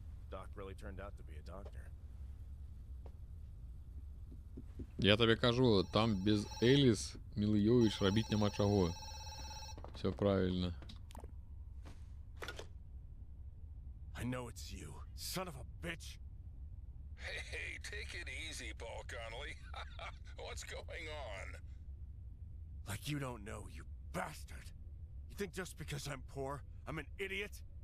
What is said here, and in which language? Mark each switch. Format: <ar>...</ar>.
<en>Doc really turned out to be a doctor.</en> <be>Я табе кажу, там без Эліс Мілойович рабіць няма чаго.</be> <ru>Все правильно.</ru> <en>I know it's you, son of a bitch. Hey, take it easy, Paul Connolly. What's going on? Like you don't know, you bastard. You think just because I'm poor, I'm an idiot?</en>